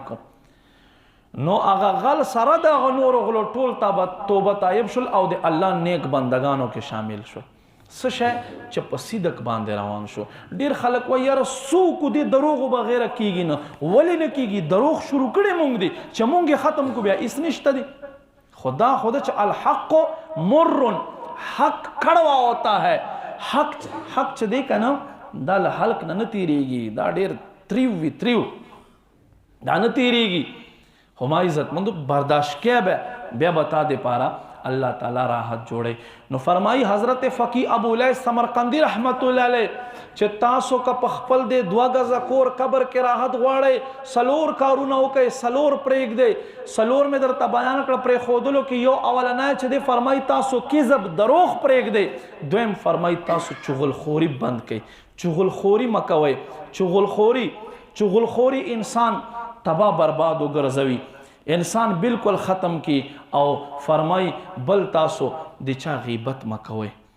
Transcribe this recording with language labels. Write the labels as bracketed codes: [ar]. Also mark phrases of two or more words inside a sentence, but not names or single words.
[ps] کوم نو هغه غل سره د هغه نورو غلو ټول توبه تایب شول او د الله نیک بندگانو کې شامل شو څه شی چې په صدق باندې روان شو ډېر خلک وایي یاره څوک دې دروغو بغیره کیږي نه ولې نه کیږي دروغ شروع کړی مونږ دي چې مونږ یې ختم کو بیا هېڅ نشته دي خدا چې الحق مر [ur] حق کڑوا ہوتا ہے [ps] حق چې دی که نه دا له حلق نه تیریږي دا ډېر تریو وي تریو دا نه تیریږي خو ما عزتمندو برداشت کې بیا به تا دپاره اللہ تعالی راحت جوڑے نو فرمائی حضرت فقی ابو الیث سمرقندی [ar] رحمت اللہ علیہ [ps] چې تاسو که په خپل د 2 غزه کور قبر کې راحت غواړئ 4 کارونه وکئ 4 پرېږدئ 4 مې درته بیان کړه پرېښودلو کې یو اولنی چې دی فرمایي تاسو کذب دروغ پرېږدئ دویم فرمایي تاسو چغلخوري بند کړئ چغلخوري مه کوئ چغلخوري انسان تباہ برباد وګرځوي انسان بالکل ختم کی او فرمای بل تاسو د چا غیبت مکوئ